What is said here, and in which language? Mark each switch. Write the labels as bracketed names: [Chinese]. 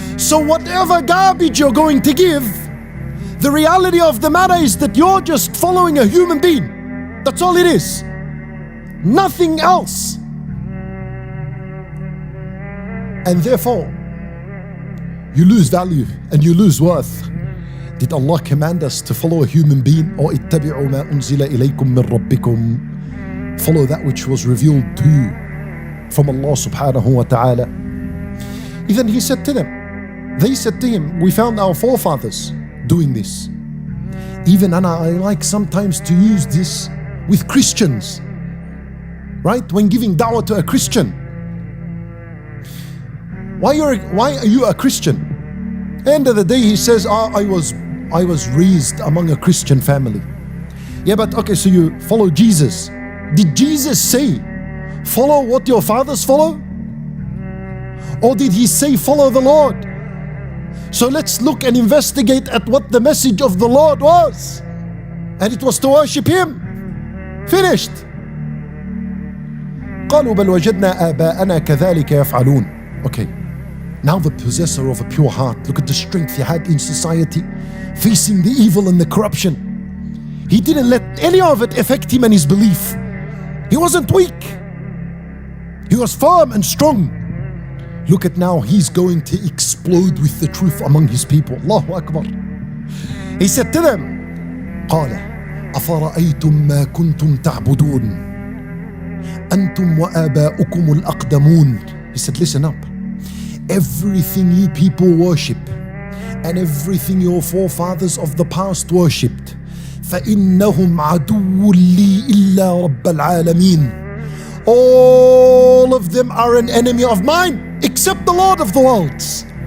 [English] So whatever garbage you're going to give, the reality of the matter is that you're just following a human being. That's all it is. Nothing else. And therefore, you lose value and you lose worth. Did Allah command us to follow a human being? [Arabic] Or اتبعوا ما أنزل إليكم من ربكم. [English] Follow that which was revealed to you from Allah subhanahu wa ta'ala. Even he said to them, they said to him, we found our forefathers doing this. Even I like sometimes to use this with Christians, right? When giving da'wah to a Christian. Why are you a Christian? End of the day he says, I was raised among a Christian family. Yeah, but okay, so you follow Jesus. Did Jesus say, follow what your fathers follow? Or did he say, follow the Lord? So let's look and investigate at what the message of the Lord was. And it was to worship him. Finished. [Arabic] قالوا بل وجدنا آباءنا كذلك يفعلون. [English] Okay, now the possessor of a pure heart, look at the strength he had in society, facing the evil and the corruption. He didn't let any of it affect him and his belief. He wasn't weak. He was firm and strong. Look at now, he's going to explode with the truth among his people. Allahu Akbar. He said to them, [Arabic] قال أفرأيتم ما كنتم تعبدون أنتم وآباؤكم الأقدمون. [English] He said, listen up. Everything you people worship and everything your forefathers of the past worshipped, [Arabic] فإنهم عدو لي إلا رب العالمين. [English] All of them are an enemy of mine except the Lord of the worlds.